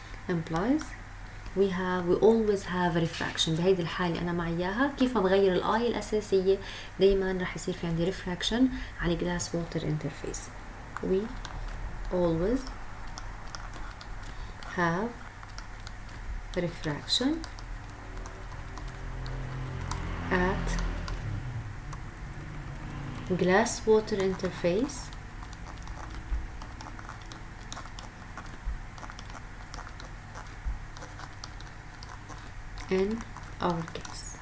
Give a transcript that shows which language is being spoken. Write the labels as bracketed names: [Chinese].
[English] implies we always have refraction. [Arabic] بهيدي الحالة أنا معي إياها كيف ما بغير الآي الأساسية دايما رح يصير في عندي refraction على glass water interface. [English] we always have refraction at glass water interface in our case.